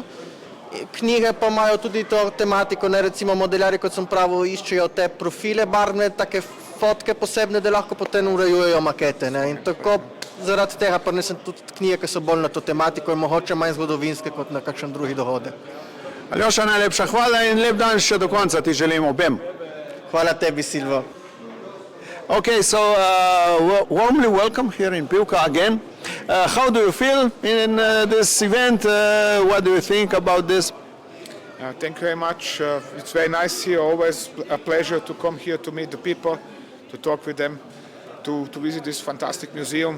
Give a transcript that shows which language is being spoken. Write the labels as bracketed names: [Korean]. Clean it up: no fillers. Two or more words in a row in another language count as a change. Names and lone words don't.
[Slovenian] Knjige pa imajo tudi to tematiko, recimo modelarji, kot sem pravil, iščejo te profile barvne, take fotke posebne, da lahko potem urejujejo makete. In tako zaradi tega prinesem tudi knjige, ki so bolj na to tematiko in mogoče manj zgodovinske kot na kakšen drugi dohodek. Aljoša, najlepša hvala in lep dan še do konca ti želim obem. Hvala tebi, Silvo. [English] Okay, so warmly welcome here in Pivka again. How do you feel in this event? What do you think about this? Thank you very much. It's very nice here. Always a pleasure to come here to meet the people, to talk with them, to visit this fantastic museum.